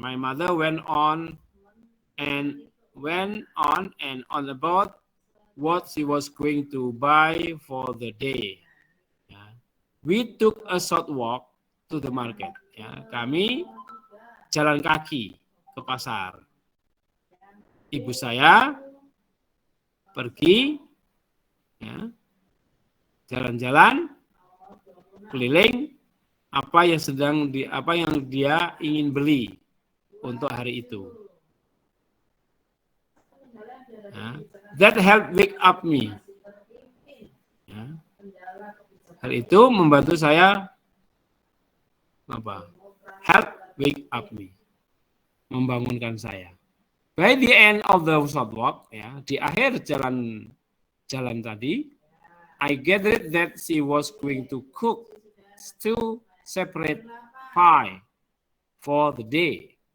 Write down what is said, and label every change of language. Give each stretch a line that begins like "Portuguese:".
English: My mother went on and on about what she was going to buy for the day. Ya. We took a short walk to the market.
Indonesian: Ya, kami jalan kaki ke pasar. Ibu saya pergi ya, jalan-jalan keliling apa yang dia ingin beli untuk hari itu.
English: Ya, that helped wake up me.
Indonesian: Ya, hal itu membantu saya
English: help wake up me,
Indonesian: membangunkan saya.
English: By the end of the short walk, ya,
Indonesian: di akhir jalan tadi,
English: I gathered that she was going to cook 2 separate pie for the day.